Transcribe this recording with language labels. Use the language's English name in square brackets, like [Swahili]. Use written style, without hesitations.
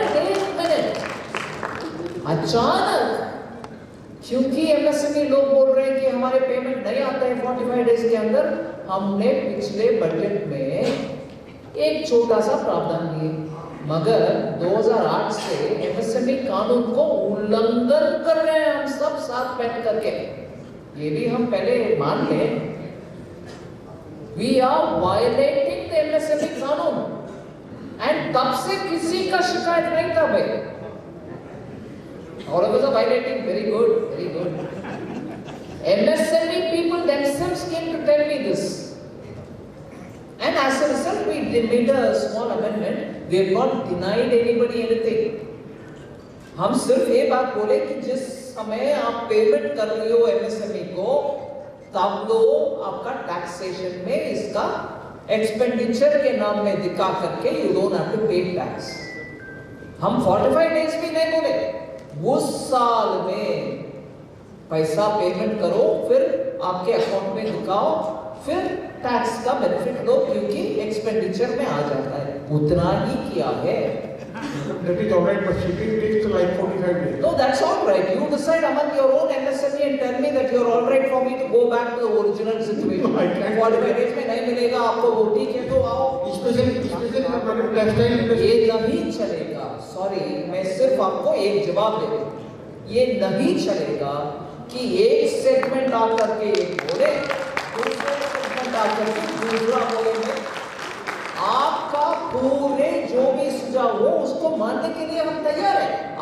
[Hindi] एक मिनट, अचानक क्योंकि एमएसएमई लोग बोल रहे हैं कि हमारे पेमेंट नहीं आता है 45 डेज के अंदर, हमने पिछले बजट में एक छोटा सा प्रावधान दिए, मगर 2008 से एमएसएमई कानून को उल्लंघन कर रहे हैं हम सब साथ बैठ करके, ये भी हम पहले मान लें। [English] We are violating the MSME [Hindi] कानून, and तब से किसी का शिकायत नहीं था भाई। [English] All of us are violating. Very good, very good. MSME people themselves came to tell me this, and as a result, we made a small amendment. We have not denied anybody anything. [Hindi] हम सिर्फ ये बात बोले कि जिस समय आप payment कर रही हो MSME को, तब तो आपका टैक्सेशन में इसका एक्सपेंडिचर के नाम में दिखा करके [English] You don't have to pay tax. [Hindi] हम 45 डेज भी नहीं बोले, उस साल में पैसा पेमेंट करो, फिर आपके अकाउंट में दिखाओ, फिर टैक्स का बेनिफिट लो, क्योंकि एक्सपेंडिचर में आ जाता है, उतना ही किया है। [English] That is all right, but shipping takes like 45 days. No, that's all right. You decide among your own MSME and tell me that you're all right for me to go back to the original situation. [Hindi] 45 days में नहीं मिलेगा आपको, वो ठीक है तो आओ। [English] Especially textile industry. [Hindi] ये नहीं चलेगा, सॉरी, मैं सिर्फ आपको एक जवाब दे रहा हूँ, ये नहीं चलेगा कि एक सेगमेंट आप करके एक बोले, दूसरे सेगमेंट आप करके दूसरा बोले। आपका पूरे जो भी सुझाव हो उसको मानने के लिए हम तैयार हैं।